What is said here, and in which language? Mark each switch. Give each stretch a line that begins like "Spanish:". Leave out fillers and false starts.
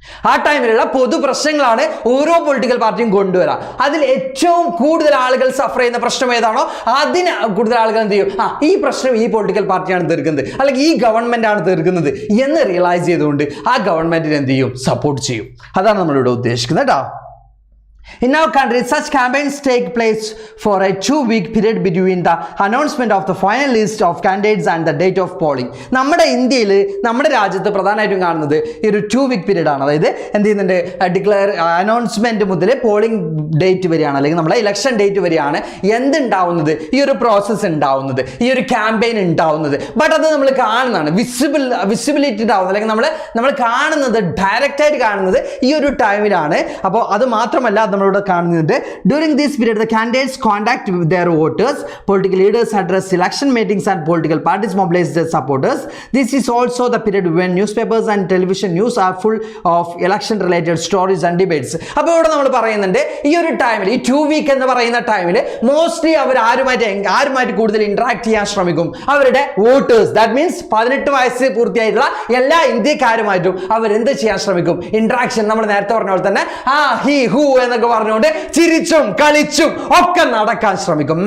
Malayalam: ആ ടൈമിലുള്ള പൊതു പ്രശ്നങ്ങളാണ് ഓരോ പൊളിറ്റിക്കൽ പാർട്ടിയും കൊണ്ടുവരാം. അതിൽ ഏറ്റവും കൂടുതൽ ആളുകൾ സഫർ ചെയ്യുന്ന പ്രശ്നം ഏതാണോ അതിന് കൂടുതൽ ആളുകൾ എന്ത് ചെയ്യും? ഈ പ്രശ്നം ഈ പൊളിറ്റിക്കൽ പാർട്ടിയാണ് തീർക്കുന്നത്, അല്ലെങ്കിൽ ഈ ഗവൺമെന്റ് ആണ് തീർക്കുന്നത് എന്ന് റിയലൈസ് ചെയ്തുകൊണ്ട് ആ ഗവൺമെന്റിനെ എന്ത് ചെയ്യും? സപ്പോർട്ട് ചെയ്യും. അതാണ് നമ്മളിവിടെ ഉദ്ദേശിക്കുന്നത് കേട്ടോ.
English: In our country, such campaigns take place for a 2-week period between the announcement of the final list of candidates and the date of polling.
Malayalam: നമ്മുടെ ഇന്ത്യയിൽ, നമ്മുടെ രാജ്യത്ത് പ്രധാനമായിട്ടും കാണുന്നത് ഈ ഒരു 2-week പീരീഡ് ആണ്. അതായത് എന്ത് ചെയ്യുന്നുണ്ട്? അനൗൺസ്മെന്റ് മുതൽ പോളിംഗ് ഡേറ്റ് വരെയാണ്, അല്ലെങ്കിൽ നമ്മുടെ ഇലക്ഷൻ ഡേറ്റ് വരെയാണ് എന്തുണ്ടാവുന്നത്? ഈ ഒരു പ്രോസസ്സ് ഉണ്ടാവുന്നത്, ഈ ഒരു ക്യാമ്പയിൻ ഉണ്ടാവുന്നത്. ബട്ട് അത് നമ്മൾ കാണുന്നതാണ്, വിസിബിലിറ്റി ഉണ്ടാവുന്നത്, അല്ലെങ്കിൽ നമ്മൾ കാണുന്നത്, ഡയറക്റ്റ് ആയിട്ട് കാണുന്നത് ഈ ഒരു ടൈമിലാണ്. അപ്പോൾ അത് മാത്രമല്ല നമ്മളിവിടെ കാണുന്നുണ്ട്,
English: During this period the candidates contact with their voters, political leaders address election meetings and political parties mobilize their supporters. This is also the period when newspapers and television news are full of election related stories and debates.
Malayalam: അപ്പോൾ ഇവിടെ നമ്മൾ പറയുന്നുണ്ട് ഈ ഒരു ടൈമിൽ, ഈ 2 week എന്ന് പറയുന്ന ടൈമിൽ മോസ്റ്റ്ലി അവർ ആരുമായിട്ട് കൂടുതൽ ഇന്ററാക്ട് ചെയ്യാൻ ശ്രമിക്കും? അവരുടെ വോട്ടേഴ്സ്,
English: that means
Malayalam: 18 വയസ്സ് പൂർത്തിയായിട്ടുള്ള എല്ലാ ഇന്ത്യക്കാരുമായിട്ടും അവരെന്ത് ചെയ്യാൻ ശ്രമിക്കും? ഇന്ററാക്ഷൻ. നമ്മൾ നേരത്തെ പറഞ്ഞ പോലെ തന്നെ ഹി ഹൂ എന്നൊക്കെ പറഞ്ഞുകൊണ്ട് ചിരിച്ചും കളിച്ചും ഒക്കെ നടക്കാൻ ശ്രമിക്കും.